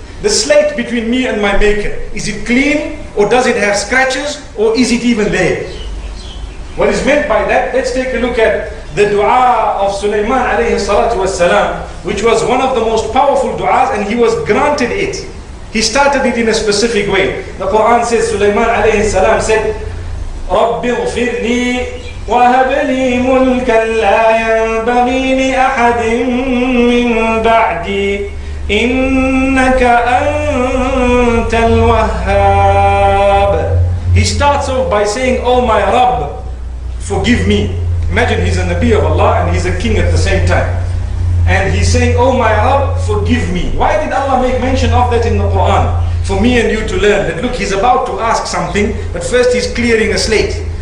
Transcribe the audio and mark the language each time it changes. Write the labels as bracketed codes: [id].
[en] The slate between me and my Maker. Is it clean, or does it have scratches, or is it even there? What is meant by that? Let's take a look at the dua of Sulaiman alayhi salatu wassalam, which was one of the most powerful du'as, and he was granted it. He started it in a specific way. The Quran says, Sulaiman alayhi salam said, [ar] رَبِّ اغْفِرْ لِي وَهَبْ لِي مُلْكًا لَا يَنْبَغِي لِأَحَدٍ مِّن بَعْدِي إِنَّكَ أَنْتَ الْوَهَّابُ. [en] He starts off by saying, oh my Rabb, forgive me. Imagine he's a Nabi of Allah and he's a king at the same time. And he's saying, oh my Rabb, forgive me. Why did Allah make mention of that in the Quran? For me and you to learn that look, he's about to ask something, but first he's clearing a slate.